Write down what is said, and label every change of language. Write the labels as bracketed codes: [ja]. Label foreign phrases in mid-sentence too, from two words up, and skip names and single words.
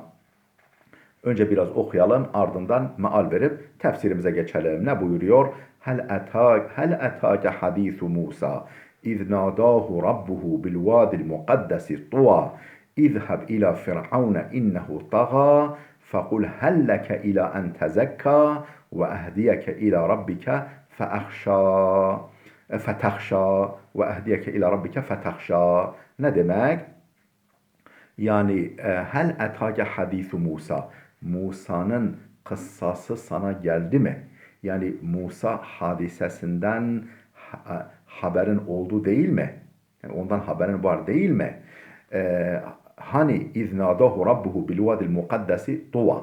[tr] Önce biraz okuyalım, ardından meal verip tefsirimize geçelim. Ne buyuruyor? [ar] هل أتاك حديث موسى إذ ناداه ربه بالواد المقدس طوى اذهب إلى فرعون إنه طغى فقل هل لك إلى أن تزكى وأهديك إلى ربك فتخشى وأهديك إلى ربك فتخشى. [tr] Ne demek? Yani [ar] هل أتاك حديث موسى. [tr] Musa'nın kıssası sana geldi mi? Yani Musa hadisesinden haberin oldu değil mi? Yani ondan haberin var değil mi? Hani [ar] إذ ناداه ربه بالواد المقدس طوى.